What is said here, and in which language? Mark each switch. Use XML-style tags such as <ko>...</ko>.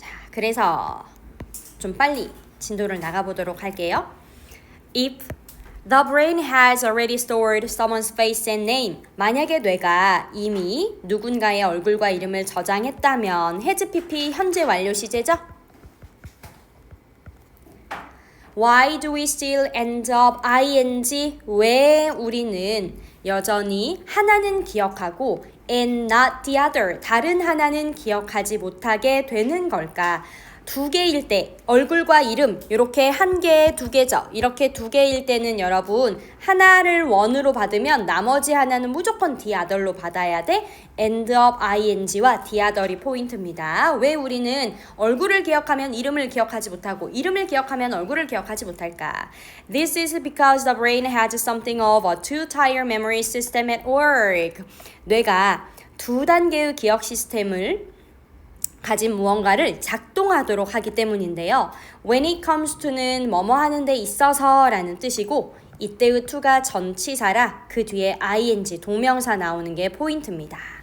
<ko>그래서 좀 빨리 진도를 나가보도록 할게요.</ko> <en>If the brain has already stored someone's face and name.</en> <ko>만약에 뇌가 이미 누군가의 얼굴과 이름을 저장했다면 has PP 현재 완료 시제죠?</ko> <en>Why do we still end up ing?</en> <ko>왜 우리는 여전히 하나는 기억하고</ko> <en>and not the other,</en> <ko>다른 하나는 기억하지 못하게 되는 걸까? 2개일 때 얼굴과 이름 이렇게 1개, 2개죠. 이렇게 2개일 때는 여러분 하나를 원으로 받으면 나머지 하나는 무조건 the other로 받아야 돼. end up ing와 the other이 포인트입니다. 왜 우리는 얼굴을 기억하면 이름을 기억하지 못하고 이름을 기억하면 얼굴을 기억하지 못할까?</ko> <en>This is because the brain has something of a two-tier memory system at work.</en> <ko>뇌가 2단계의 기억 시스템을 가진 무언가를 작동하도록 하기 때문인데요.</ko> <en>When it comes to</en> <ko>는 뭐뭐 하는 데 있어서 라는 뜻이고 이때의 to가 전치사라 그 뒤에 ing 동명사 나오는 게 포인트입니다.</ko>